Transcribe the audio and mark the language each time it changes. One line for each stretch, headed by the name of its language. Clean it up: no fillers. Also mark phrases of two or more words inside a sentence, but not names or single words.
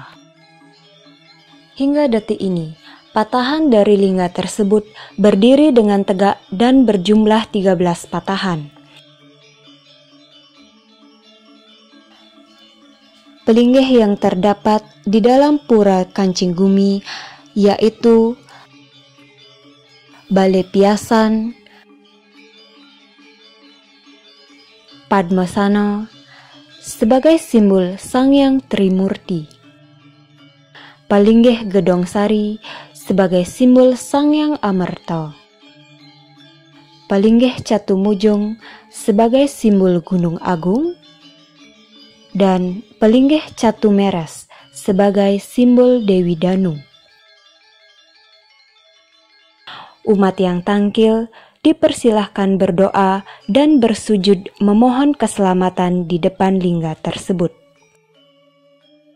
Indonesian: Hingga detik ini, patahan dari lingga tersebut berdiri dengan tegak dan berjumlah 13 patahan. Pelinggih yang terdapat di dalam Pura Kancinggumi yaitu Bale Piasan, Padmasana sebagai simbol Sang Hyang Trimurti, Palinggih Gedong Sari sebagai simbol Sang Hyang Amarta, Palinggih Catumujung sebagai simbol Gunung Agung, dan Palinggih Catumeres sebagai simbol Dewi Danu. Umat yang tangkil dipersilahkan berdoa dan bersujud memohon keselamatan di depan lingga tersebut.